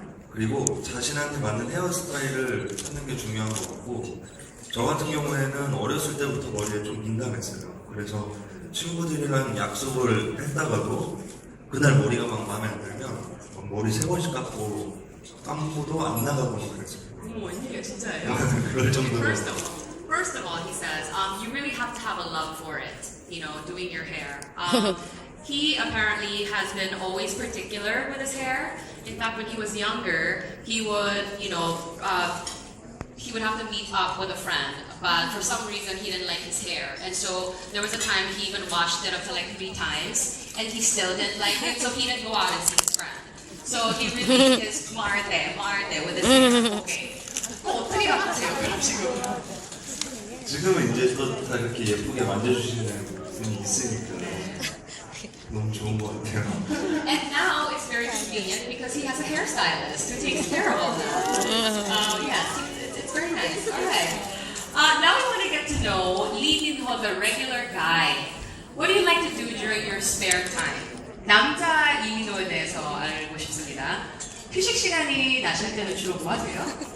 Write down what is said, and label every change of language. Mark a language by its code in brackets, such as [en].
[ko] 그리고 자신한테 맞는 헤어스타일을 찾는 게 중요한 것 같고, 저 같은 경우에는 어렸을 때부터 머리에 좀 민감했어요. 그래서 친구들이랑 약속을 했다가도 그날 머리가 막 마음에 안 들면 머리 3번씩 감고도 안 나가고 막 그랬어요. 어머, 웬일이야, 진짜예요? 그럴 정도로. [en] First of all, he says, you really have to have a love for it, you know, doing your hair. He apparently has been always particular with his hair. In fact, when he was younger, he would, he would have to meet up with a friend, but for some reason he didn't like his hair. And so there was a time he even washed it up to like 3 times, and he still didn't like it, so he didn't go out and see his friend. So he really is [ko] 마을대 [en] with his hair. Okay. [ko] 어떻게 하세요, 그럼 지금? 지금은 이제 또 다 이렇게 예쁘게 만져주시는 분이 있으니까 너무 좋은 것 같아요. [en] And now it's very convenient because he has a hairstylist who takes care of all that. Yes, it's very nice. All right. Now we want to get to know Lee Min-ho, the regular guy. What do you like to do during your spare time? [ko] 남자 이민호에 대해서 알고 싶습니다. 휴식 시간이 나실 때는 주로 뭐 하세요?